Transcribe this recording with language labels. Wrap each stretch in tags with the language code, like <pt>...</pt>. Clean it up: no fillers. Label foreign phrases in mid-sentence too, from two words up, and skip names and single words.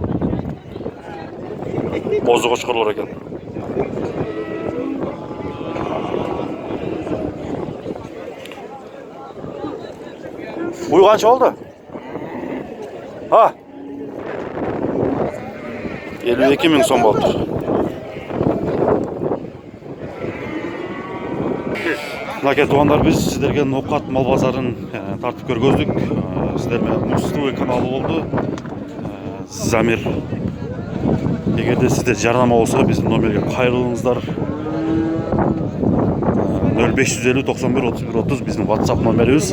<uz>Qo'zi qo'chqorlar ekan. Uy qancha oldi? Ha? 52 ming so'm bo'ldi.</uz> <ky>Мынакей туугандар, биз сиздерге Нокат мал базарын тартып көргөздүк. Сиздер менен Муз-ТВ каналы болду. Замир. Эгерде сизде жарнама болсо биздин номерге кайрылыңыздар. 0550 91 31 30 биздин WhatsApp номерибиз.</ky>